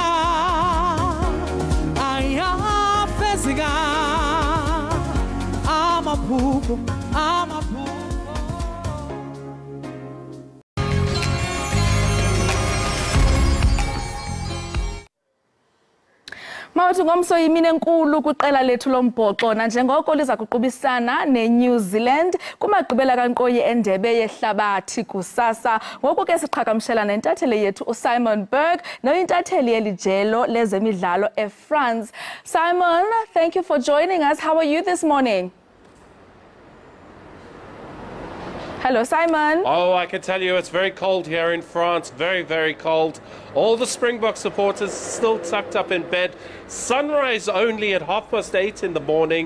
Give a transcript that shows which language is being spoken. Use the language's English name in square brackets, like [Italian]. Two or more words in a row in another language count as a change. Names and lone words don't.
[Xhosa] Amaphupho, amaphupho. Mawuthi ngomso yimini enkulu kwiqela lethu lombhoxo nanjengoko liza kuqubisana neNew Zealand kumagqibela kankqoyi endebe yehlabathi kusasa. Ngoku ke siqhagamshela nentatheli yethu uSimon Berg noyintatheli yelijelo lezemidlalo eFrance. [English] Simon, thank you for joining us. How are you this morning? Hello, Simon. Oh, I can tell you it's very cold here in France. Very, very cold. All the Springbok supporters still tucked up in bed. Sunrise only at 8:30 in the morning.